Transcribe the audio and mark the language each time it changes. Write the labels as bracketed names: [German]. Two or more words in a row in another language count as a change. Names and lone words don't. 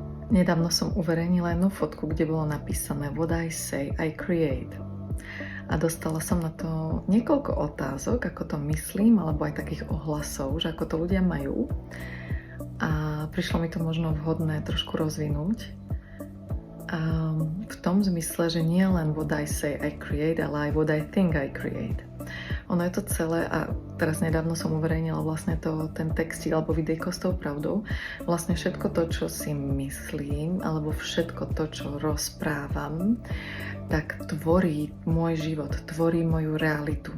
[Slovak] Nedávno som uverejnila jednu fotku, kde bolo napísané [English] What I say, I create. [Slovak] A dostala som na to niekoľko otázok, ako to myslím, alebo aj takých ohlasov, že ako to ľudia majú. A prišlo mi to možno vhodné trošku rozvinúť. V tom zmysle, že nie len [English] what I say I create, [Slovak] ale aj [English] what I think I create. [Slovak] Ono je to celé, a teraz nedávno som uverejnila vlastne ten textík alebo videjko s tou pravdou. Vlastne všetko to, čo si myslím, alebo všetko to, čo rozprávam, tak tvorí môj život, tvorí moju realitu.